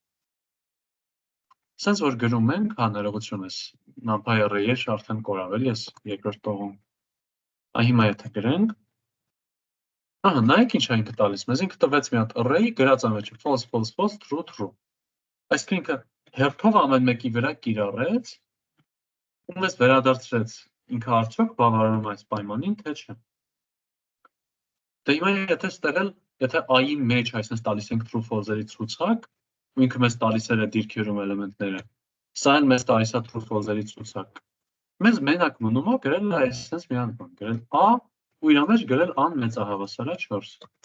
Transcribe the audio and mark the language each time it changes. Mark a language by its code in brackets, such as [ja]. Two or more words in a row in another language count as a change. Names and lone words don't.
[hy] Սենց որ գրում ենք, ներողություն ես, numpy array-ը արդեն կորավ էլի ես երկրորդ տողում։ Այ հիմա եթե գրենք, ահա, նայեք ինչ է ինքը տալիս, մեզ ինքը տվեց մի հատ array, գրած ամեջը [en] false, false, false, true, true։ [hy] Այսինքն ինքը հերթով ամեն մեկի վրա կիրառեց, ու մեզ վերադարձրեց ինքը արդյոք բավարարում այս պայմանին, թե չէ։ Դե հիմա եթե ստեղել, եթե i-ի մեջ այսպես տալիս ենք [en] true false- [hy] երի ցուցակ, ու ինքը մեզ տալիս էր այդ դիրքերում էլեմենտները, սա էլ մեզ տալիս է [en] true false- [hy] երի ցուցակ։ Մեզ մենակ մնում է գրել այսպես մի հատ բան, գրել a ու իր մեջ գրել an մեծահավասարա 4։